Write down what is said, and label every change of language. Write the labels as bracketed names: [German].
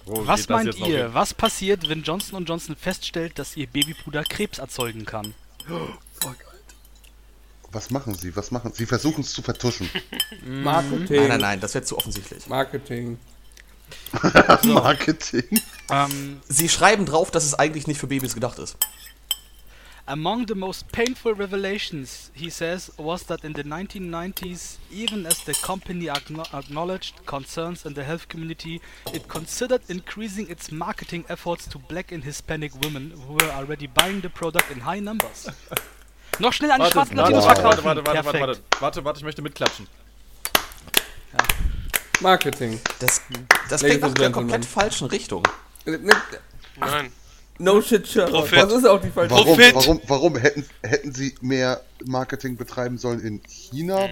[German] Was meint ihr, was passiert, wenn Johnson & Johnson feststellt, dass ihr Babypuder Krebs erzeugen kann? [English] Oh fuck, [German] Alter. Was machen sie? Sie versuchen es zu vertuschen. Marketing. Nein, das wäre zu offensichtlich. Marketing. Marketing. Sie schreiben drauf, dass es eigentlich nicht für Babys gedacht ist. [English] Among the most painful revelations, he says, was that in the 1990s, even as the company acknowledged concerns in the health community, it considered increasing its marketing efforts to black and Hispanic women who were already buying the product in high numbers. [German] Noch schnell an die schwarzen Latinos verkaufen! Warte, ich möchte mitklatschen. Ja. Marketing. Das klingt nach der komplett falschen Richtung. Nein. [English] No shit, Sherlock. [German] Das ist auch die falsche Frage. Warum? Hätten sie mehr Marketing betreiben sollen in China?